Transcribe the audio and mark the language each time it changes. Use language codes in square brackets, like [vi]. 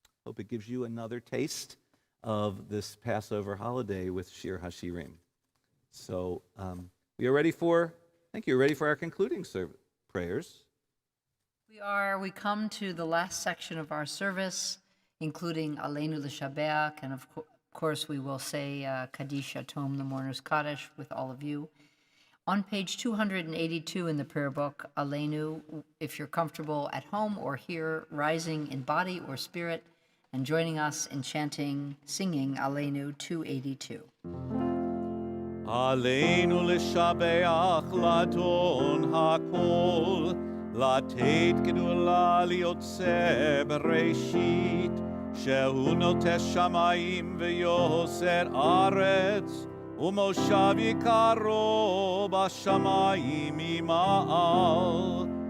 [en] Hope it gives you another taste of this Passover holiday with Shir HaShirim. So we are ready for, thank you, ready for our concluding prayers. We come to the last section of our service, including Aleinu L'Shabeach, and of course we will say Kaddish Atom, the Mourner's Kaddish, with all of you. On page 282 in the prayer book, Aleinu, if you're comfortable at home or here, rising in body or spirit, and joining us in singing Aleinu 282. [he] Aleinu l'shabeach l'adon hakol, לתת גדולה ליוצא בראשית, שהוא נוטש שמיים ויוסר ארץ, ומושב יקרו בשמיים ממעל,